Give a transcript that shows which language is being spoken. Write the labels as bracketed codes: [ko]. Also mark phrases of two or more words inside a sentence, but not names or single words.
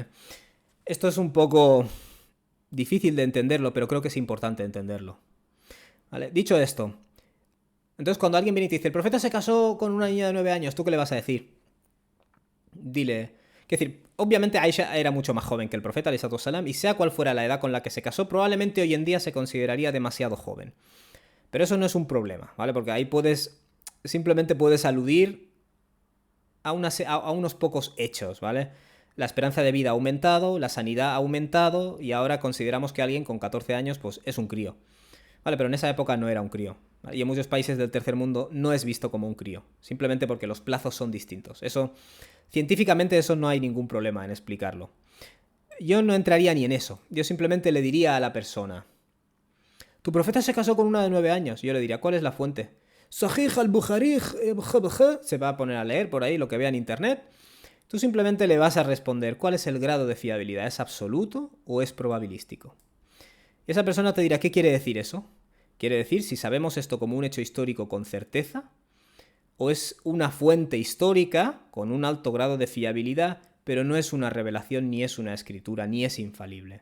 [es] Esto es un poco difícil de entenderlo, pero creo que es importante entenderlo, ¿vale? Dicho esto, entonces cuando alguien viene y te dice, el profeta se casó con una niña de 9 años, ¿tú qué le vas a decir? Dile... Es decir, obviamente Aisha era mucho más joven que el profeta, [ar] عليه الصلاة والسلام, [es] y sea cual fuera la edad con la que se casó, probablemente hoy en día se consideraría demasiado joven. Pero eso no es un problema, ¿vale? Porque ahí simplemente puedes aludir a unos pocos hechos, ¿vale? La esperanza de vida ha aumentado, la sanidad ha aumentado, y ahora consideramos que alguien con 14 años, pues, es un crío. Vale, pero en esa época no era un crío. ¿Vale? Y en muchos países del tercer mundo no es visto como un crío, simplemente porque los plazos son distintos. Científicamente eso no hay ningún problema en explicarlo. Yo no entraría ni en eso. Yo simplemente le diría a la persona, tu profeta se casó con una de 9 años. Yo le diría, ¿cuál es la fuente? Sahih al-Bukhari, se va a poner a leer por ahí lo que vea en internet. Tú simplemente le vas a responder, ¿cuál es el grado de fiabilidad? ¿Es absoluto o es probabilístico? Y esa persona te dirá, ¿qué quiere decir eso? ¿Quiere decir si sabemos esto como un hecho histórico con certeza? ¿O es una fuente histórica con un alto grado de fiabilidad, pero no es una revelación, ni es una escritura, ni es infalible?